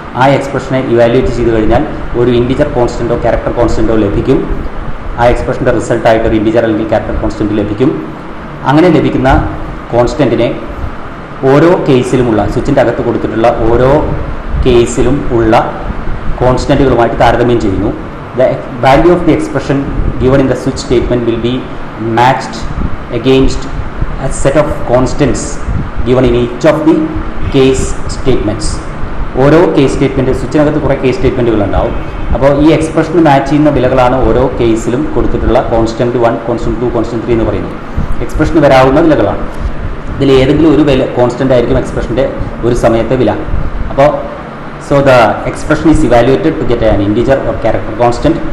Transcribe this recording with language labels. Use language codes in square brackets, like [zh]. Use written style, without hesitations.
[ml] ആ എക്സ്പ്രഷനെ ഇവാലുവേറ്റ് ചെയ്ത് കഴിഞ്ഞാൽ ഒരു ഇൻറ്റീജർ കോൺസ്റ്റൻറ്റോ ക്യാരക്ടർ കോൺസ്റ്റൻറ്റോ ലഭിക്കും. ആ എക്സ്പ്രഷൻ്റെ റിസൾട്ടായിട്ട് ഒരു ഇൻറ്റീജർ അല്ലെങ്കിൽ ക്യാരക്ടർ കോൺസ്റ്റൻറ്റ് ലഭിക്കും. അങ്ങനെ ലഭിക്കുന്ന കോൺസ്റ്റൻറ്റിനെ ഓരോ കേസിലുമുള്ള, സ്വിച്ചിൻ്റെ അകത്ത് കൊടുത്തിട്ടുള്ള ഓരോ കേസിലും ഉള്ള കോൺസ്റ്റൻറ്റുകളുമായിട്ട് താരതമ്യം ചെയ്യുന്നു. [en] The value of the expression given in the switch statement will be matched against a set of constants given in each of the case statements. [ml] ഓരോ കേസ് സ്റ്റേറ്റ്മെൻറ്റ്, സ്വിച്ചിനകത്ത് കുറേ കേസ് സ്റ്റേറ്റ്മെൻറ്റുകൾ ഉണ്ടാവും. അപ്പോൾ ഈ എക്സ്പ്രഷന് മാച്ച് ചെയ്യുന്ന വിലകളാണ് ഓരോ കേസിലും കൊടുത്തിട്ടുള്ള കോൺസ്റ്റൻറ്റ് 1, കോൺസ്റ്റൻറ്റ് 2, കോൺസ്റ്റൻറ്റ് 3 എന്ന് പറയുന്നത്. എക്സ്പ്രഷന് വരാവുന്ന വിലകളാണ്. ഇതിൽ ഏതെങ്കിലും ഒരു വില കോൺസ്റ്റൻ്റ് ആയിരിക്കും എക്സ്പ്രഷൻ്റെ ഒരു സമയത്തെ വില. [en] അപ്പോൾ so the expression is evaluated to get an integer or character constant.